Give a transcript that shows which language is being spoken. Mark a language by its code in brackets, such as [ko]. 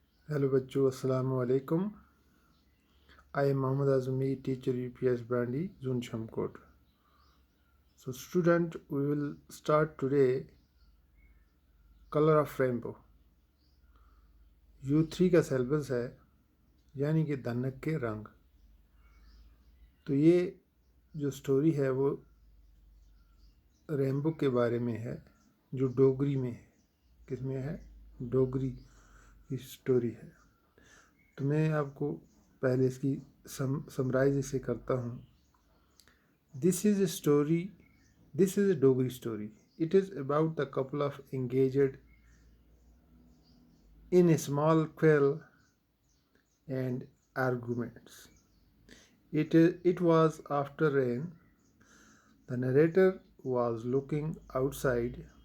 [hi] Hello बच्चों अस्सलाम वालेकुम. [en] I am Mohammad Azmi, teacher UPS Bandi, Zone Shamkot. So student, we will start today Color of Rainbow. [hi] U3 का syllabus है यानी कि धनक के रंग. तो ये जो स्टोरी है वो रेनबो के बारे में है जो डोगरी में है. किस में है? डोगरी की स्टोरी है. तो मैं आपको पहले इसकी समराइज इसे करता हूँ. [en] This is a story. This is a Dogri story. It is about the couple of engaged in a small quarrel and arguments. It was after rain. The narrator was looking outside.